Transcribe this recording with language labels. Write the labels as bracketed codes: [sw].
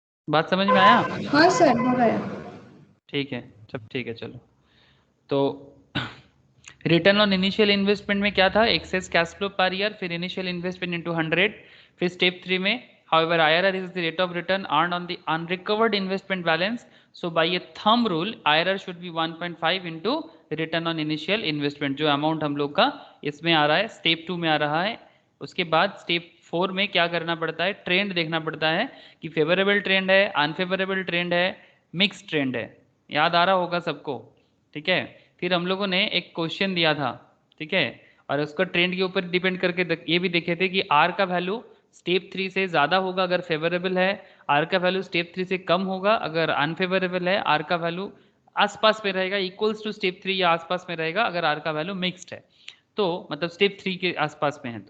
[hi] बात समझ में आया? हाँ सर, हो गया। ठीक है, सब ठीक है, चलो। तो रिटर्न ऑन इनिशियल इन्वेस्टमेंट में क्या था? Access cash flow per year, फिर इनिशियल इन्वेस्टमेंट इनटू 100, फिर स्टेप 3 में [en] However, IRR is the rate of return earned on the unrecovered investment balance. So by a thumb rule, IRR should be 1.5 into return on initial investment. [hi] जो amount हम लोग का इसमें आ रहा है, step 2 में आ रहा है. उसके बाद स्टेप 4 में क्या करना पड़ता है, ट्रेंड देखना पड़ता है कि फेवरेबल ट्रेंड है, अनफेवरेबल ट्रेंड है, मिक्स ट्रेंड है. याद आ रहा होगा सबको, ठीक है. फिर हम लोगों ने एक क्वेश्चन दिया था, ठीक है, और उसका ट्रेंड के ऊपर डिपेंड करके ये भी देखे थे कि आर का वैल्यू स्टेप 3 से ज़्यादा होगा अगर फेवरेबल है, आर का वैल्यू स्टेप 3 से कम होगा अगर अनफेवरेबल है, आर का वैल्यू आसपास में रहेगा, इक्वल्स टू स्टेप 3 या आसपास में रहेगा अगर आर का वैल्यू मिक्स्ड है, तो मतलब स्टेप 3 के आसपास में है.